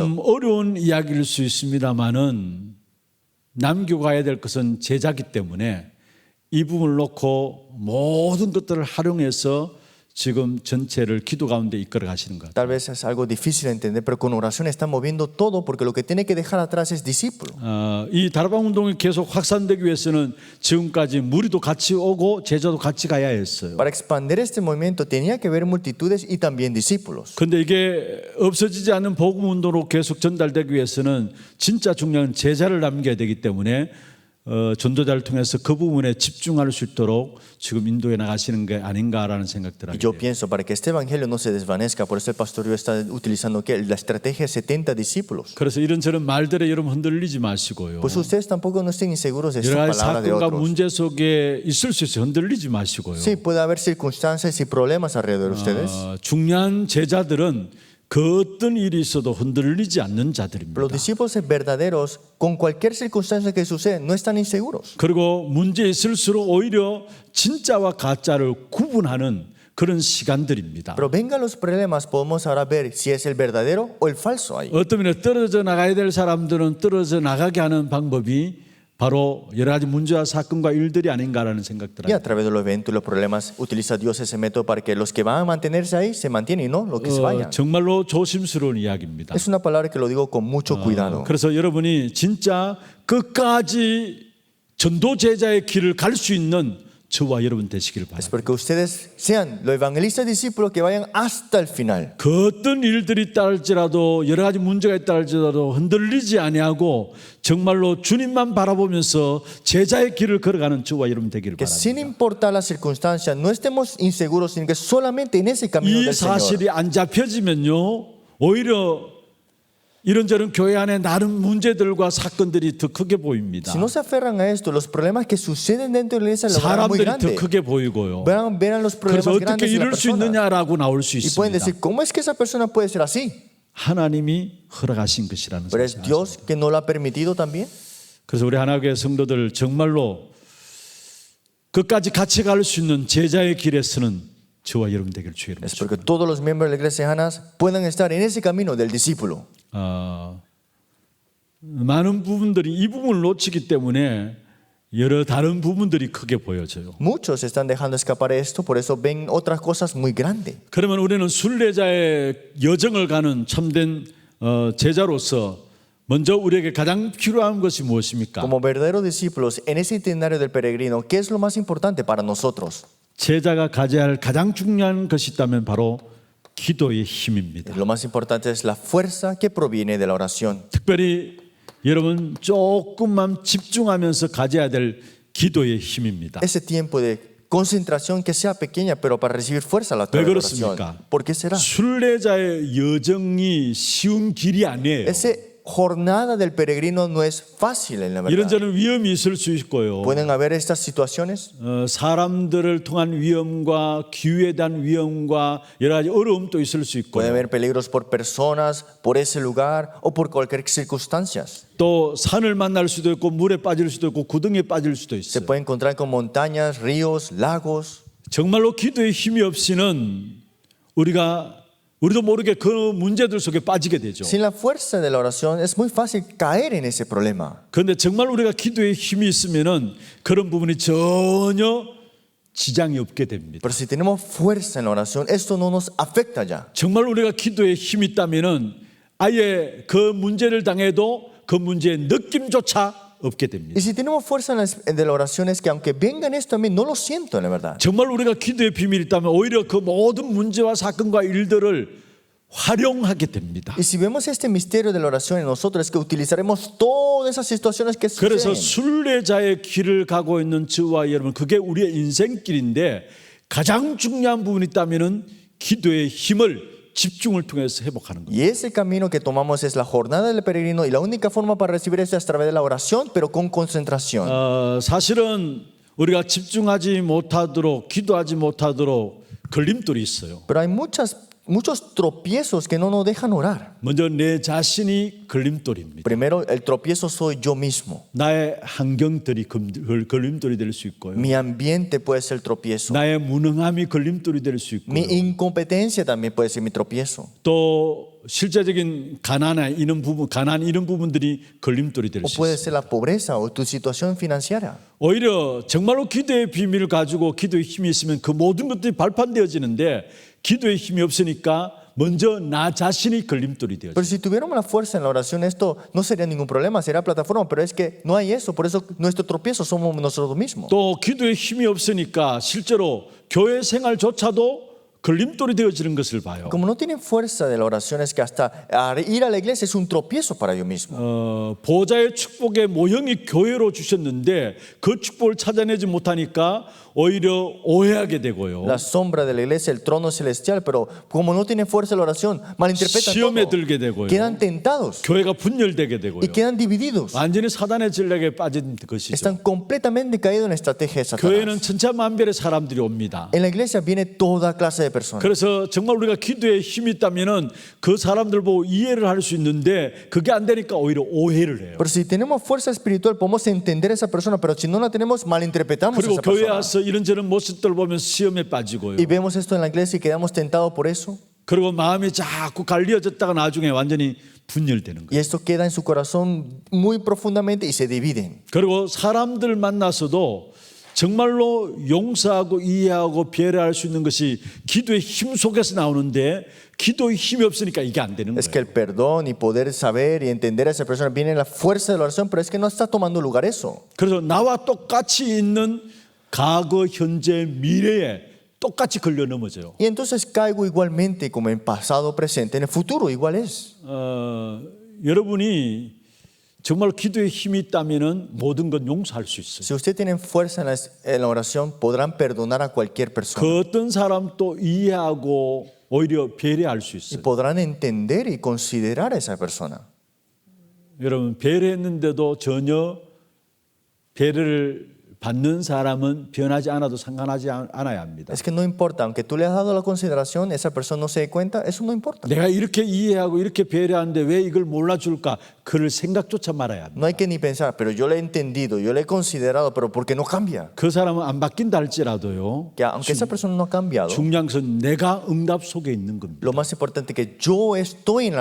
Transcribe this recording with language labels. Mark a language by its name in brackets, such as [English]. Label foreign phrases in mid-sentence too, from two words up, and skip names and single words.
[Korean] 좀 어려운 이야기일 수 있습니다만은 남겨가야 될 것은 제자기 때문에 이 부분을 놓고 모든 것들을 활용해서 지금 전체를 기도 가운데 이끌어 가시는 것 같아요. [Spanish] Tal vez es algo difícil de entender, pero con oración está moviendo todo porque lo que tiene que dejar atrás es discípulo. [Korean] 이 다락방 운동이 계속 확산되기 위해서는 지금까지 무리도 같이 오고 제자도 같이 가야 했어요. [Spanish] Para expandir este movimiento tenía que haber multitudes y también discípulos. [Korean] 그런데 이게 없어지지 않는 복음 운동으로 계속 전달되기 위해서는 진짜 중요한 제자를 남겨야 되기 때문에 전도자를 통해서 그 부분에 집중할 수 있도록 지금 인도해 나가시는 게 아닌가라는 생각들 [Spanish] Y [Korean] 하게 [Spanish] yo [Korean] 돼요. [Spanish] pienso, para que este evangelio no se desvanezca, por eso el pastorio está utilizando ¿qué? La estrategia de 70 discípulos. [Korean] 그래서 이런저런 말들에 여러분 흔들리지 마시고요. [Spanish] Pues ustedes tampoco no estén inseguros de [Korean] 여러 [Spanish] esta [Korean] 가지 [Spanish] palabra de [Korean] 사건과 [Spanish] otros. [Korean] 문제 속에 있을 수 있어요. 흔들리지 마시고요. [Spanish] Sí, puede haber circunstancias y problemas alrededor de ustedes. [Korean] 중요한 제자들은 그 어떤 일이 있어도 흔들리지 않는 자들입니다. [Spanish] Pero los discípulos verdaderos, con cualquier circunstancia que suceda, no están inseguros. [Korean] 그리고 문제 있을수록 오히려 진짜와 가짜를 구분하는 그런 시간들입니다. [Spanish] Pero vengan los problemas, podemos ahora ver si es el verdadero o el falso ahí. [Korean] 어떤 면에 떨어져 나가야 될 사람들은 떨어져 나가게 하는 방법이 바로 여러 가지 문제와 사건과 일들이 아닌가라는 생각들 [Spanish] Y a [Korean] 합니다. [Spanish] través de los eventos y los problemas, utiliza Dios ese método para que los que van a mantenerse ahí se mantienen y no los que se vayan. [Korean] 정말로 조심스러운 이야기입니다. [Spanish] Es una palabra que lo digo con mucho cuidado. [Korean] 그래서 여러분이 진짜 끝까지 전도 제자의 길을 갈 수 있는 저와 여러분 되시길 [Spanish] Es [Korean] 바랍니다. [Spanish] porque ustedes sean los evangelistas discípulos que vayan hasta el final. [Korean] 그 어떤 일들이 있다 할지라도 여러 가지 문제가 있다 할지라도 흔들리지 아니하고 정말로 주님만 바라보면서 제자의 길을 걸어가는 저와 여러분 되기를 [Spanish] Que sin [Korean] 바랍니다. [Spanish] importar las circunstancias, no estemos inseguros, sino que solamente en ese camino [Korean] 이 [Spanish] del Señor. [Korean] 사실이 안 잡혀지면요 오히려 이런저런 교회 안에 나름 문제들과 사건들이 더 크게 보입니다. [Spanish] Si no se aferran a esto, los problemas que suceden dentro de la iglesia lo verán muy [Korean] 사람들이 더 [Spanish] grande. [Korean] 크게 보이고요. [Spanish] Verán los problemas [Korean] 그래서 어떻게 [Spanish] grandes de la [Korean] 이럴 수 [Spanish] persona. [Korean] 있느냐라고 나올 수 [Spanish] Y pueden [Korean] 있습니다. [Spanish] decir, ¿cómo es que esa persona puede ser así? [Korean] 하나님이 허락하신 것이라는 [Spanish] Pero es [Korean] 사실. [Spanish] Dios que no lo ha permitido también. [Korean] 그래서 우리 하나교회 성도들 정말로 끝까지 같이 갈 수 있는 제자의 길에 서는 저와 여러분 되길 주의 [Spanish] Es [Korean] 이름으로 [Spanish] porque todos los miembros de la iglesia Hanas puedan estar en ese camino del discípulo. [Korean] 많은 부분들이 이 부분을 놓치기 때문에 여러 다른 부분들이 크게 보여져요. [Spanish] Muchos están dejando escapar esto, por eso ven otras cosas muy grandes. [Korean] 그러면 우리는 순례자의 여정을 가는 참된 제자로서 먼저 우리에게 가장 필요한 것이 무엇입니까? [Spanish] Como verdaderos discípulos, en ese itinerario del peregrino, ¿qué es lo más importante para nosotros? [Korean] 제자가 가져야 할 가장 중요한 것이 있다면 바로 기도의 힘입니다. [Spanish] Lo más importante es la fuerza que proviene de la oración. [Korean] 특별히 여러분 조금만 집중하면서 가져야 될 기도의 힘입니다. [Spanish] Ese tiempo de concentración que sea pequeña, pero para recibir fuerza a la [Korean] 왜 [Spanish] oración. [Korean] 그렇습니까? [Spanish] ¿Por qué será? [Korean] 순례자의 여정이 쉬운 길이 아니에요. [Spanish] Esa jornada del peregrino no es fácil en la verdad. [Korean] 이런저런 위험이 있을 수 있고요. [Spanish] Pueden haber estas situaciones, [Korean] 사람들을 통한 위험과 기후에 대한 위험과 여러 가지 어려움도 있을 수 [Spanish] puede [Korean] 있고요. [Spanish] haber peligros por personas, por ese lugar o por cualquier circunstancias. [Korean] 또 산을 만날 수도 있고 물에 빠질 수도 있고 구덩이에 빠질 수도 [Spanish] Se [Korean] 있어요. [Spanish] puede encontrar con montañas, ríos, lagos. [Korean] 정말로 기도의 힘이 없이는 우리도 모르게 그 문제들 속에 빠지게 되죠. [Spanish] Sin la fuerza de la oración es muy fácil caer en ese problema. [Korean] 그런데 정말 우리가 기도의 힘이 있으면은 그런 부분이 전혀 지장이 없게 됩니다. [Spanish] Pero si tenemos fuerza en la oración, esto no nos afecta ya. [Korean] 정말 우리가 기도에 힘이 있다면은 아예 그 문제를 당해도 그 문제의 느낌조차 없게 됩니다. [Spanish] Y si tenemos fuerza de la oración es que aunque vengan esto a mí, no lo siento en la verdad. [Korean] 정말 우리가 기도의 비밀이 있다면 오히려 그 모든 문제와 사건과 일들을 활용하게 됩니다. [Spanish] Y si vemos este misterio de la oración en nosotros es que utilizaremos todas esas situaciones que [Korean] 그래서 [Spanish] suceden. [Korean] 순례자의 길을 가고 있는 저와 여러분 그게 우리의 인생길인데 가장 중요한 부분이 있다면은 기도의 힘을 집중을 통해서 회복하는 겁니다. [Spanish] Y ese camino que tomamos es la jornada del peregrino y la única forma para recibir esto es a través de la oración, pero con concentración. [Korean] 사실은 우리가 집중하지 못하도록 기도하지 못하도록 걸림돌이 있어요. [Spanish] Pero hay muchos tropiezos que no nos dejan orar. [Korean] 먼저 내 자신이 걸림돌입니다. [Spanish] Primero, el tropiezo soy yo mismo. [Korean] 나의 환경들이 걸림돌이 될 수 있고요. [Spanish] Mi ambiente puede ser tropiezo. [Korean] 나의 무능함이 걸림돌이 될 수 [Spanish] Mi [Korean] 있고요. [Spanish] incompetencia también puede ser mi tropiezo. [Korean] 또 실제적인 가난 이런 부분들이 걸림돌이 될 [Spanish] O [Korean] 수 [Spanish] puede [Korean] 있어요. [Spanish] ser la pobreza o tu situación financiera. [Korean] 오히려 정말로 기도의 비밀을 가지고 기도의 힘이 있으면 그 모든 것들이 발판되어지는데 기도의 힘이 없으니까 먼저 나 자신이 걸림돌이 되어져요. [Spanish] Pero si tuviéramos la fuerza en la oración, esto no sería ningún problema, sería plataforma, pero es que no hay eso, por eso nuestro tropiezo somos nosotros mismos. [Korean] 또 기도의 힘이 없으니까 실제로 교회 생활조차도 걸림돌이 되어지는 것을 봐요. [Spanish] Como no tienen fuerza de la oración, es que hasta ir a la iglesia es un tropiezo para ellos mismos. [Korean] 보좌의 축복의 모형이 교회로 주셨는데 그 축복을 찾아내지 못하니까 오히려 오해하게 되고요. [Spanish] La sombra de la iglesia, el trono celestial, pero como no tienen fuerza de la oración, malinterpretan [Korean] 시험에 [Spanish] todo. [Korean] 들게 되고요. [Spanish] Quedan tentados [Korean] 교회가 분열되게 되고요. [Spanish] y quedan divididos. [Korean] 완전히 사단의 전략에 빠진 것이죠. [Spanish] Están completamente caídos en la estrategia de [Korean] 교회는 [Spanish] Satanás. [Korean] 천차만별의 사람들이 옵니다. [Spanish] En la iglesia viene toda clase de personas. [Korean] 그래서 정말 우리가 기도에 힘이 있다면은 그 사람들 보고 이해를 할 수 있는데 그게 안 되니까 오히려 오해를 해요. [Spanish] Pero si tenemos fuerza espiritual, podemos entender a esa persona, pero si no la tenemos, malinterpretamos a [Korean] 그리고 [Spanish] esa [Korean] 교회 [Spanish] persona. [Korean] 와서 이런저런 모습들 보면서 시험에 빠지고요. [Spanish] Y vemos esto en la iglesia y quedamos tentados por eso. [Korean] 그리고 마음이 자꾸 갈리어졌다가 나중에 완전히 분열되는 거예요. [Spanish] Y esto queda en su corazón muy profundamente y se dividen. [Korean] 그리고 사람들 만나서도 정말로 용서하고 이해하고 배려할 수 있는 것이 기도의 힘 속에서 나오는데 기도의 힘이 없으니까 이게 안 되는 [Spanish] Es que [Korean] 거예요. [Spanish] el perdón y poder saber y entender a esa persona viene en la fuerza de la oración, pero es que no está tomando lugar eso. [Korean] 그래서 나와 똑같이 있는 과거, 현재, 미래에 똑같이 걸려 넘어져요. [Spanish] Y entonces caigo igualmente como en pasado, presente, en el futuro igual es. [Korean] 여러분이 정말 기도에 힘이 있다면은 모든 건 용서할 수 있어요. [Spanish] Si usted tiene fuerza en la oración, podrán perdonar a cualquier persona. [Korean] 그 어떤 사람도 이해하고 오히려 배려할 수 [Spanish] Y [Korean] 있어요. [Spanish] podrán entender y considerar a esa persona. [Korean] 여러분 배려했는데도 전혀 배려를 받는 사람은 변하지 않아도 상관하지 않아야 합니다. [Spanish] Es que no importa, aunque tú le has dado la consideración, esa persona no se dé cuenta, eso no importa. [Korean] 내가 이렇게 이해하고 이렇게 배려하는데 왜 이걸 몰라줄까? 그럴 생각조차 말아야 합니다. [Spanish] No hay que ni pensar, pero yo le he entendido, yo le he considerado, pero ¿por qué no cambia? [Korean] 그 사람은 안 바뀐다 할지라도요. [Spanish] Que aunque esa persona no ha cambiado, [Korean] 중요한 것은 내가 응답 속에 있는 겁니다. [Spanish] lo más importante es que yo estoy en la